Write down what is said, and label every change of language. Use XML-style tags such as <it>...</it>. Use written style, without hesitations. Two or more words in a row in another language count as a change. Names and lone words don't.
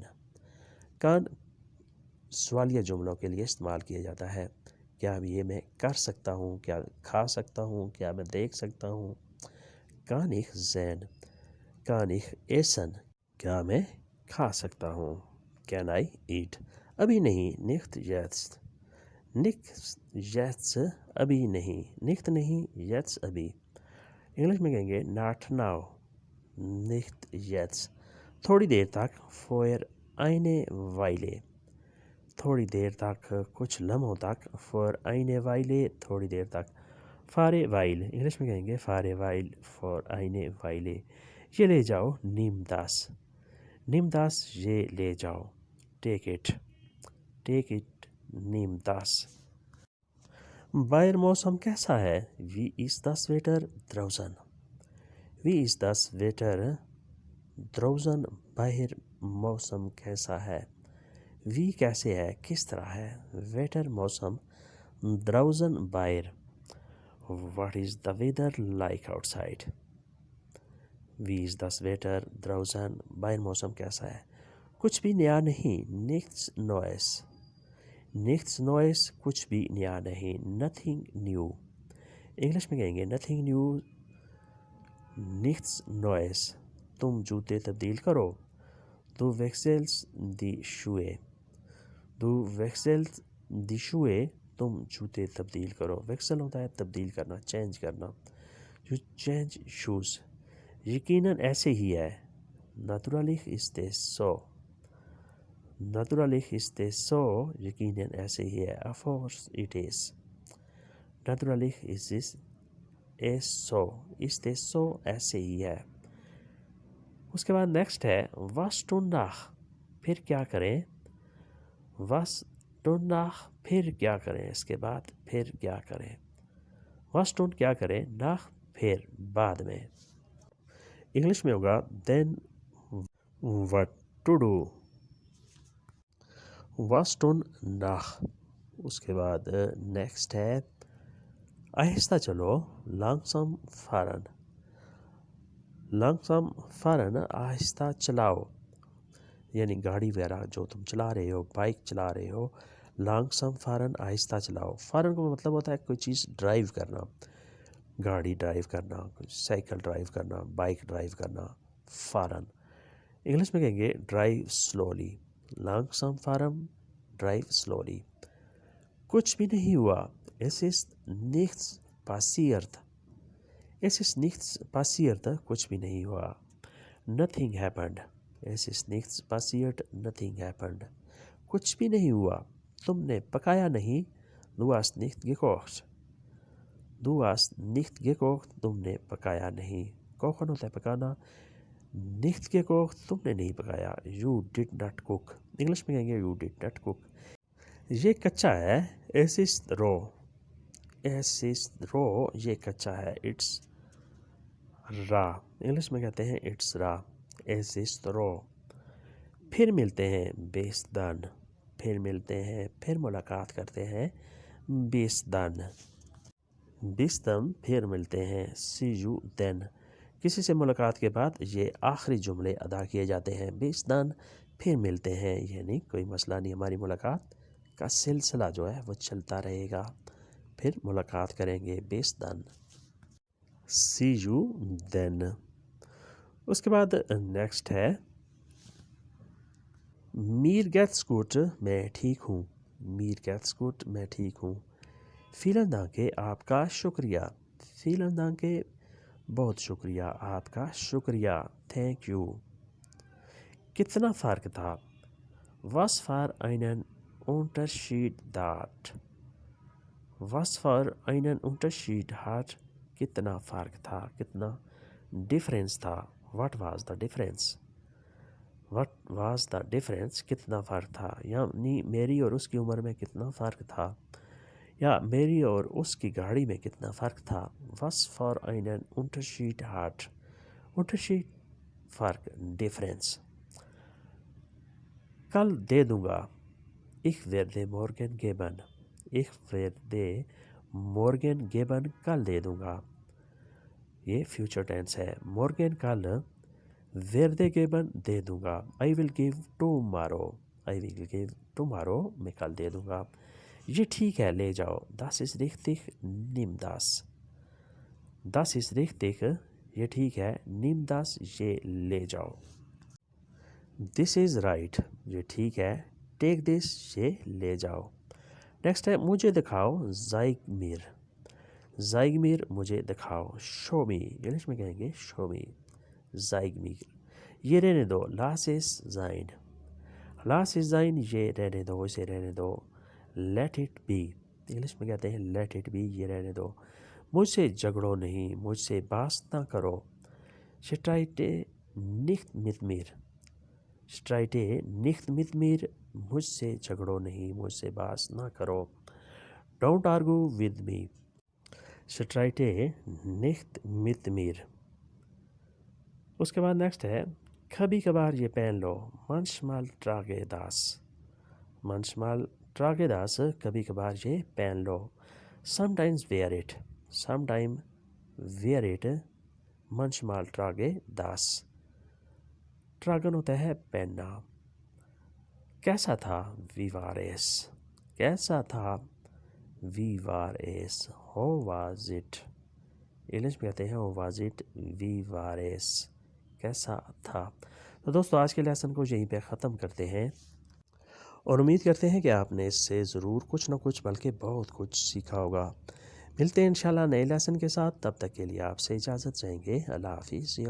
<ur>کان سوالیہ جملوں کے لیے استعمال کیا جاتا ہے. کیا یہ میں کر سکتا ہوں، کیا کھا سکتا ہوں، کیا میں دیکھ سکتا ہوں.</ur> <de>کان ich sehen. کان ich essen.</de> <ur>کیا میں کھا سکتا ہوں.</ur> <en>can I eat.</en> <ur>ابھی نہیں</ur> <de>nicht jetzt. nicht jetzt</de> <ur>ابھی نہیں. nicht نہیں jetzt ابھی. انگلش میں کہیں گے</ur> <en>not now.</en> <de>nicht jetzt.</de> <ur>تھوڑی دیر تک</ur> <de>für eine Weile.</de> <ur>تھوڑی دیر تک، کچھ لمحوں تک.</ur> <de>für eine Weile</de> <ur>تھوڑی دیر تک.</ur> <de>fahre weil</de> <ur>انگلش میں کہیں گے</ur> <de>fahre weil für eine Weile.</de> <ur>یہ لے جاؤ</ur> <de>nimm das. nimm das</de> <ur>یہ لے جاؤ.</ur> <en>take it. take it</en> <de>nimm das.</de> <ur>باہر موسم کیسا ہے؟</ur> <de>wie ist das Wetter draußen. wie ist das Wetter draußen.</de> <ur>باہر موسم کیسا ہے. wie کیسے ہے، کس طرح ہے. wetter موسم. draußen باہر.</ur> <en>what is the weather like outside.</en> <de>wie ist das Wetter draußen.</de> <ur>باہر موسم کیسا ہے. کچھ بھی نیا نہیں.</ur> <de>nichts Neues. nichts Neues</de> <ur>کچھ بھی نیا نہیں.</ur> <en>nothing new.</en> <ur>انگلش میں کہیں گے</ur> <en>nothing new</en> <de>nichts Neues.</de> <ur>تم جوتے تبدیل کرو.</ur> <de>du wechselst die Schuhe. du wechselst die Schuhe.</de> <ur>تم جوتے تبدیل کرو. ویکسل ہوتا ہے تبدیل کرنا، چینج کرنا.</ur> <en>you change shoes.</en> <ur>یقیناً ایسے ہی ہے.</ur> <de>natürlich ist es so. natürlich ist es so</de> <ur>یقیناً ایسے ہی ہے.</ur> <en>of course it is.</en> <de>natürlich ist es so. ist es so</de> <ur>ایسے ہی ہے. اس کے بعد نیکسٹ ہے</ur> <de>was tun nach.</de> <ur>پھر کیا کریں.</ur> <de>was tun nach</de> <ur>پھر کیا کریں. اس کے بعد پھر کیا کریں.</ur> <de>was tun</de> <ur>کیا کریں. nach پھر بعد میں. انگلش میں ہوگا</ur> <en>then what to do.</en> <de>was tun nach.</de> <ur>اس کے بعد نیکسٹ ہے آہستہ چلو</ur> <de>langsam fahren. langsam fahren</de> <ur>آہستہ چلاؤ. یعنی گاڑی وغیرہ جو تم چلا رہے ہو، بائک چلا رہے ہو.</ur> <de>langsam fahren</de> <ur>آہستہ چلاؤ. fahren کا مطلب ہوتا ہے کوئی چیز ڈرائیو کرنا. گاڑی ڈرائیو کرنا، کوئی سائیکل ڈرائیو کرنا، بائک ڈرائیو کرنا.</ur> <de>fahren.</de> <ur>انگلش میں کہیں گے</ur> <en>drive slowly.</en> <de>langsam fahren</de> <en>drive slowly.</en> <ur>کچھ بھی نہیں ہوا.</ur> <de>es ist nichts passiert. es ist nichts passiert</de> <ur>کچھ بھی نہیں ہوا.</ur> <en>nothing happened.</en> <de>es ist nichts passiert</de> <en>nothing happened.</en> <ur>کچھ بھی نہیں ہوا. تم نے پکایا نہیں.</ur> <de>du hast nicht gekocht. du hast nicht gekocht</de> <ur>تم نے پکایا نہیں. کوکن ہوتا ہے پکانا.</ur> <de>nicht gekocht</de> <ur>تم نے نہیں پکایا.</ur> <en>you did not cook.</en> <ur>انگلش میں کہیں گے</ur> <en>you did not cook.</en> <ur>یہ کچا ہے.</ur> <de>es ist roh. es ist roh</de> <ur>یہ کچا ہے.</ur> <en>it's raw.</en> <ur>انگلش میں کہتے ہیں</ur> <en>it's raw.</en> <de>es ist roh.</de> <ur>پھر ملتے ہیں</ur> <de>bis dann.</de> <ur>پھر ملتے ہیں، پھر ملاقات کرتے ہیں.</ur> <de>bis dann. bis dann</de> <ur>پھر ملتے ہیں.</ur> <en>see you then.</en> <ur>کسی سے ملاقات کے بعد یہ آخری جملے ادا کیے جاتے ہیں.</ur> <de>bis dann</de> <ur>پھر ملتے ہیں، یعنی کوئی مسئلہ نہیں، ہماری ملاقات کا سلسلہ جو ہے وہ چلتا رہے گا. پھر ملاقات کریں گے.</ur> <de>bis dann.</de> <en>see you then.</en> <ur>اس کے بعد نیکسٹ ہے</ur> <de>mir geht's gut</de> <ur>میں ٹھیک ہوں.</ur> <de>mir geht's gut</de> <ur>میں ٹھیک ہوں.</ur> <de>vielen Dank</de> <ur>آپ کا شکریہ.</ur> <de>vielen Dank</de> <ur>بہت شکریہ، آپ کا شکریہ.</ur> <en>thank you.</en> <ur>کتنا فرق تھا.</ur> <de>was für einen Unterschied that. was für einen Unterschied hat</de> <ur>کتنا فرق تھا، کتنا ڈفرینس تھا.</ur> <en>what was the difference. what was the difference</en> <ur>کتنا فرق تھا. یعنی میری اور اس کی عمر میں کتنا فرق تھا، یا میری اور اس کی گاڑی میں کتنا فرق تھا.</ur> <de>was für einen Unterschied hat.</de> <ur>Unterschied فرق، ڈفرینس. کل دے دوں گا.</ur> <de>ich werde morgen geben. ich werde morgen geben</de> <ur>کل دے دوں گا. یہ</ur> <en>future tense</en> <ur>ہے. morgen کل،</ur> <en>were they given</en> <ur>دے دوں گا,</ur> <en>I will give tomorrow, I will give tomorrow</en> <ur>میں کل دے دوں گا. یہ ٹھیک ہے لے جاؤ,</ur> <de>das ist richtig, nimm das, das ist richtig</de> <ur>یہ ٹھیک ہے,</ur> <de>nimm das</de> <ur>یہ لے جاؤ.</ur> <en>This is right</en> <ur>یہ ٹھیک ہے,</ur> <en>take this</en> <ur>یہ لے جاؤ. نیکسٹ ہے مجھے دکھاؤ,</ur> <de>zeig mir, zeig mir</de> <ur>مجھے دکھاؤ,</ur> <en>show me</en> <ur>انگلش میں کہیں گے</ur> <en>show me,</en> <de>zeig mir</de> <ur>یہ رہنے دو,</ur> <de>lass es sein, lass es sein</de> <ur>یہ رہنے دو، اسے رہنے دو,</ur> <en>let it be</en> <ur>انگلش میں کہتے ہیں</ur> <en>let it be</en> <ur>یہ رہنے دو، مجھ سے جھگڑو نہیں، مجھ سے بات نہ کرو,</ur> <de>streite nicht mit mir, streite nicht mit mir</de> <ur>مجھ سے جھگڑو نہیں، مجھ سے بات نہ کرو,</ur> <en>don't argue with me,</en> <de>streite nicht mit mir।</de> <ur>اس کے بعد نیکسٹ ہے کبھی کبھار یہ پہن لو,</ur> <de>manchmal trage das, manchmal trage das</de> <ur>کبھی کبھار یہ پہن لو,</ur> <en>sometimes wear it, sometime wear it,</en> <de>manchmal trage das, tragen</de> <ur>ہوتا ہے پہننا. کیسا تھا,</ur> <de>wie war es,</de> <ur>کیسا تھا,</ur> <de>wie war es,</de> <en>how was it</en> <ur>انگلش میں کہتے ہیں</ur> <en>how was it,</en> <de>wie war es</de> <ur>کیسا تھا. تو دوستو آج کے لیسن کو یہیں پہ ختم کرتے ہیں اور امید کرتے ہیں کہ آپ نے اس سے ضرور کچھ نہ کچھ بلکہ بہت کچھ سیکھا ہوگا. ملتے ہیں انشاءاللہ نئے لیسن کے ساتھ، تب تک کے لیے آپ سے اجازت چاہیں گے.</ur>